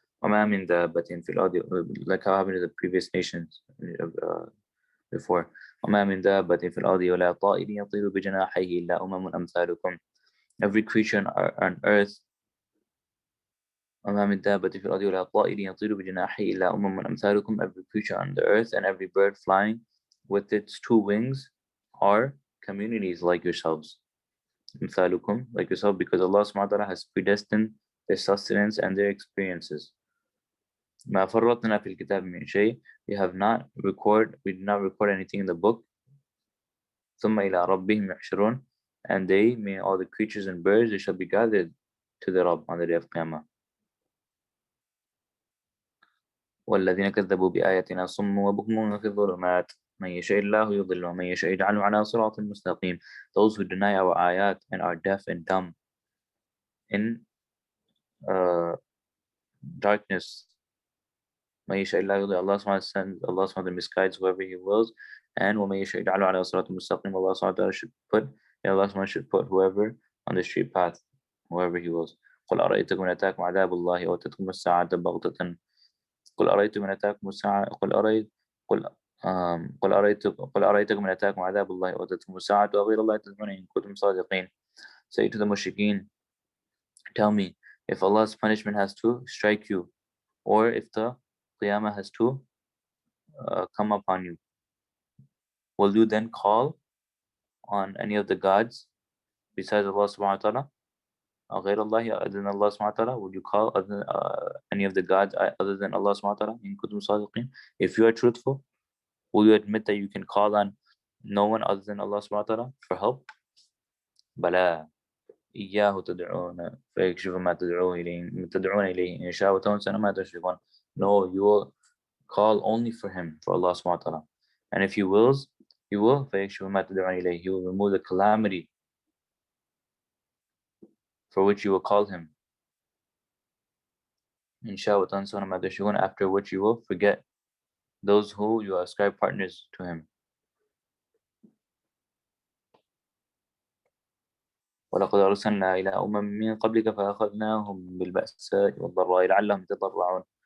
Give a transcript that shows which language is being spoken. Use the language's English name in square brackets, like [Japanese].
[Arabic] وَمَا مِن دَابَّةٍ فِي الْأَرْضِ, [English] like how happened to the previous nations before. [Arabic] وَمَا مِن دَابَّةٍ فِي الْأَرْضِ وَلَا طَائِرٍ يَطِيرُ بِجَنَاحَيْهِ إِلَّا أُمَمٌ أَمْثَالُكُمْ, [English] every creature on earth. [Arabic] وَمَا مِن دَابَّةٍ فِي الْأَرْضِ وَلَا طَائِرٍ يَطِيرُ بِجَنَاحَيْهِ إِلَّا أُمَمٌ أَمْثَالُكُمْ, [English] every creature on the earth and every bird flying with its two wings, are communities like yourselves. مثالكم, like yourself, because Allah subhanahu wa ta'ala has predestined their sustenance and their experiences. [Arabic] ما فرطنا في الكتاب من شيء. [English] We did not record anything in the book. [Arabic] ثم إلى ربهم يحشرون, [English] and they, meaning all the creatures and birds, they shall be gathered to the Rabb on the day of Qiyamah. [Arabic] والذين كذبوا بآياتنا صم وبكم في الظلمات من يشاء الله يضل ومن يشاء يجعله على صراط مستقيم. [English] Those who deny our ayat and are deaf and dumb in darkness. [Arabic] من يشاء الله يضل, [English] Allah subhanahu wa ta'ala misguides whoever He wills, and [Arabic] ومن يشاء يجعله على صراط مستقيم. [English] Allah subhanahu wa ta'ala should put whoever on the straight path, whoever He wills. [Arabic] قل أرأيتكم إن أتاكم عذاب الله وأتتكم الساعة بغتة قل أرأيتكم إن أتاكم الساعة قل أرأيتكم إن أتاكم عذاب الله وأتتكم الساعة وغير الله تدعون إن كنتم صادقين. [English] Say to the mushrikeen, tell me, if Allah's punishment has to strike you, or if the Qiyamah has to come upon you, will you then call on any of the gods besides Allah subhanahu wa ta'ala? [Arabic] غير الله [English] other than Allah subhanahu wa ta'ala? Would you call any of the gods other than Allah subhanahu wa ta'ala? [Arabic] إن كنتم صادقين. [English] If you are truthful, will you admit that you can call on no one other than Allah subhanahu wa ta'ala for help? [Arabic] بلى إياه تدعون فيكشف ما تدعون إليه إن شاء وتنسون ما تشركون. [English] No, you will call only for Him, for Allah subhanahu wa ta'ala. And if He wills, He will [Arabic] فيكشف ما تدعون إليه. [English] He will remove the calamity for which you will call Him. [Arabic] إن شاء وتنسون ما تشركون, [English] after which you will forget those who you ascribe partners to Him. [Arabic] ولقد أرسلنا إلى من قبلك فأخذناهم بالبأساء والضراء لعلهم يتضرعون.